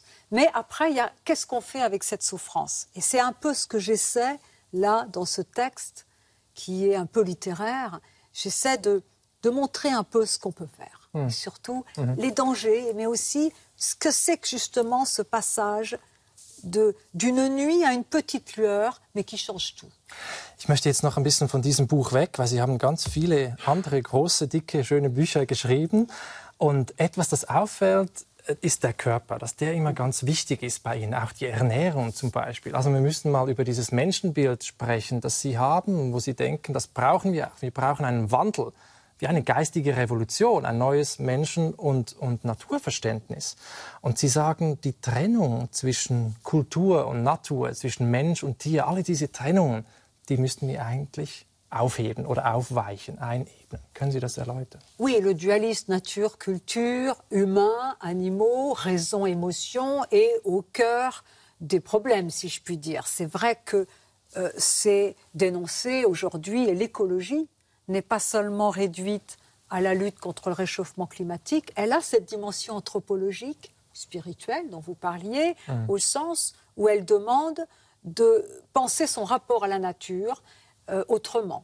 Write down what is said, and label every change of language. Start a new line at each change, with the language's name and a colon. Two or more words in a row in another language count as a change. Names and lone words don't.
French: Mais après, il y a qu'est-ce qu'on fait avec cette souffrance? Et c'est un peu ce que j'essaie, là, dans ce texte, qui est un peu littéraire, j'essaie de montrer un peu ce qu'on peut faire. Et surtout, les dangers, mais aussi ce que c'est que justement ce passage d'une nuit à une petite lueur, mais qui change tout.
German: Ich möchte jetzt noch ein bisschen von diesem Buch weg, weil Sie haben ganz viele andere große, dicke, schöne Bücher geschrieben. Und etwas, das auffällt, ist der Körper, dass der immer ganz wichtig ist bei Ihnen, auch die Ernährung zum Beispiel. Also wir müssen mal über dieses Menschenbild sprechen, das Sie haben, wo Sie denken, das brauchen wir auch. Wir brauchen einen Wandel, wie eine geistige Revolution, ein neues Menschen- und Naturverständnis. Und Sie sagen, die Trennung zwischen Kultur und Natur, zwischen Mensch und Tier, alle diese Trennungen, die müssten wir eigentlich aufheben oder aufweichen, einebnen. Können Sie das erläutern?
French: Oui, le dualisme nature-culture, humain, animaux, raison, émotion est au cœur des problèmes, si je puis dire. C'est vrai que c'est dénoncé aujourd'hui, et l'écologie n'est pas seulement réduite à la lutte contre le réchauffement climatique, elle a cette dimension anthropologique, spirituelle dont vous parliez, au sens où elle demande de penser son rapport à la nature, autrement.